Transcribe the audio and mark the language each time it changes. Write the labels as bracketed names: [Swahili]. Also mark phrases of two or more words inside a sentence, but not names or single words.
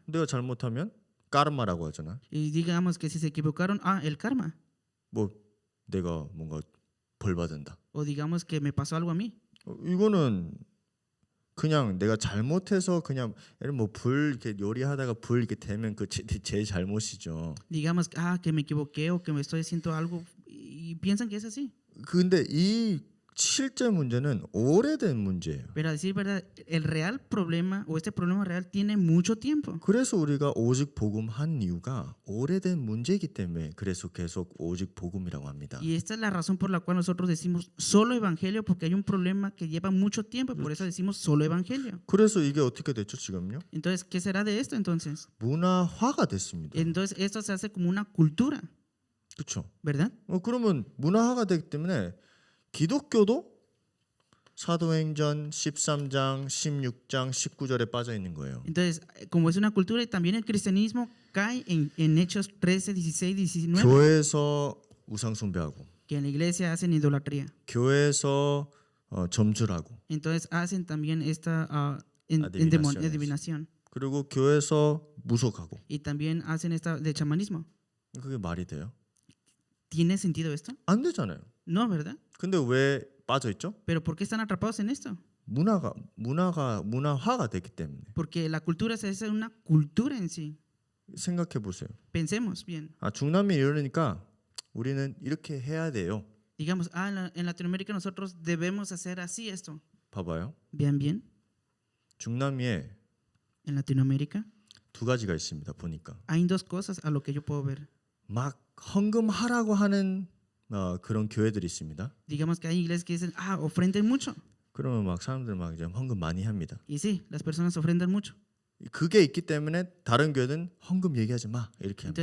[Korean] 내가 잘못하면 까르마라고 하잖아. [Spanish] Y digamos que si se equivocaron, el karma. [Korean] 뭐 내가 뭔가 벌 받는다. [Spanish] O digamos que me pasó algo a mí. [Korean] 이거는 그냥 내가 잘못해서 그냥 뭐불 이렇게 요리하다가 불 이렇게 되면 그 제 잘못이죠. [Spanish] Digamos que me equivoqué o que me estoy haciendo algo y piensan que es así. [Korean] 근데 이 실제 문제는 오래된 문제예요. [Spanish] Pero a decir verdad, el real problema o este problema real tiene mucho tiempo. [Korean] 그래서 우리가 오직 복음 한 이유가 오래된 문제이기 때문에 그래서 계속 오직 복음이라고 합니다. [Spanish] Y esta es la razón por la cual nosotros decimos solo evangelio, porque hay un problema que lleva mucho tiempo, por eso decimos solo evangelio. [Korean] 그래서 이게 어떻게 됐죠 지금요? [Spanish] Entonces, ¿qué será de esto entonces? [Korean] 문화화가 됐습니다. [Spanish] Entonces, esto se hace como una cultura, [Korean] 그렇죠? [Spanish] ¿verdad? [Korean] 그러면 문화화가 되기 때문에 기독교도 사도행전 13장, 16장, 19절에 빠져 있는 거예요. [Spanish] Entonces, como es una cultura, y también el cristianismo cae en Hechos 13, 16, 19. [Korean] 교회에서 우상 숭배하고, [Spanish] Que en la iglesia hacen idolatría. [Korean] 교회에서 점술하고, [Spanish] Entonces hacen también esta adivinación. [Korean] 그리고 교회에서 무속하고. [Spanish] Y también hacen esta de chamanismo. [Korean] 그게 말이 돼요? [Spanish] ¿Tiene sentido esto? [Korean] 안 되잖아요. [Spanish] No, ¿verdad? [Korean] 근데 왜 빠져 있죠? [Spanish] Pero ¿por qué están atrapados en esto? [Korean] 문화화가 됐기 때문에. [Spanish] Porque la cultura es una cultura en sí. [Korean] 생각해 보세요. [Spanish] Pensemos bien. [Korean] 중남미 이러니까 우리는 이렇게 해야 돼요. [Spanish] Digamos, en Latinoamérica nosotros debemos hacer así esto. [Korean] 봐봐요. [Spanish] Bien. [Korean] 중남미에 [Spanish] En Latinoamérica [Korean] 두 가지가 있습니다. 보니까 [Spanish] hay dos cosas a lo que yo puedo ver. [Korean] 막 헌금하라고 하는 그런 교회들이 있습니다. [Spanish] Digamos que hay iglesias que dicen, ofrenden mucho. [Korean] 그러면 막 사람들 막 이제 헌금 많이 합니다. [Spanish] Y sí, las personas ofrendan mucho. [Korean] 그게 있기 때문에 다른 교회는 헌금 얘기하지 마 이렇게 합니다.